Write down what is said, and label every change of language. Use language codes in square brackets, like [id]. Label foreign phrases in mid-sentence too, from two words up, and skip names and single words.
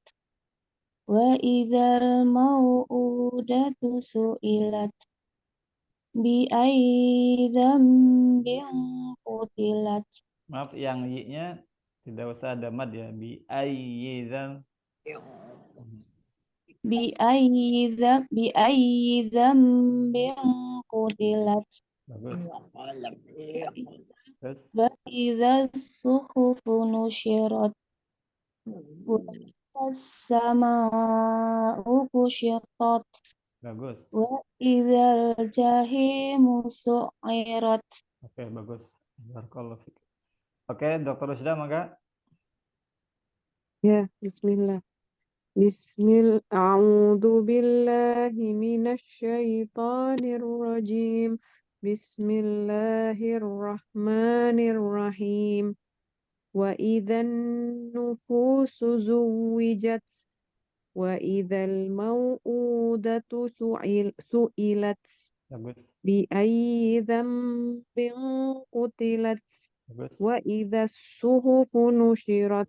[ar] وإذا الموءودة سئلت. بأي ذنب قتلت. [id] Maaf, yang y-nya tidak usah ada mad ya. [ar] بأي ذنب قتلت. [id] Bagus. Terus. [ar] وإذا الصحف نشرت. وإذا السماء كشطت. [id] Bagus. [ar] وإذا الجحيم سعرت. [id] Oke, bagus. [ar] بارك الله فيك. [id] Oke, Dokter Rusda, maka. Ya, [ar] bismillah. أعوذ بالله من الشيطان الرجيم. بسم الله الرحمن الرحيم. وإذا النفوس زوجت. وإذا الموءودة سئلت. [id] Bagus. [ar] بأي ذنب قتلت. [id] Bagus. [ar] وإذا الصحف نشرت.